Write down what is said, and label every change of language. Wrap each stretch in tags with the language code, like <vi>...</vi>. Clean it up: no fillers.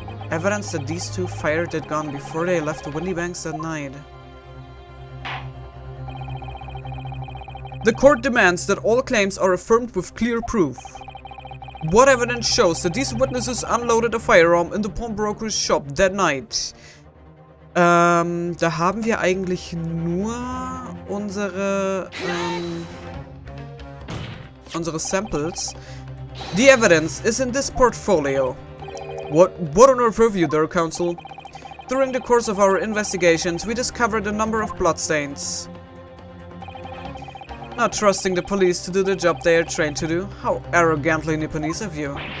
<en>Evidence that these two fired that gun before they left the Windy Banks that night. The court demands that all claims are affirmed with clear proof. What evidence shows that these witnesses unloaded a firearm in the pawnbroker's shop that night?</en> <de>Da haben wir eigentlich nur unsere Samples.</de> <en>The evidence is in this portfolio. What on earth have you there, counsel? During the course of our investigations, we discovered a number of bloodstains. Not trusting the police to do the job they are trained to do? How arrogantly Nipponese of you.</en>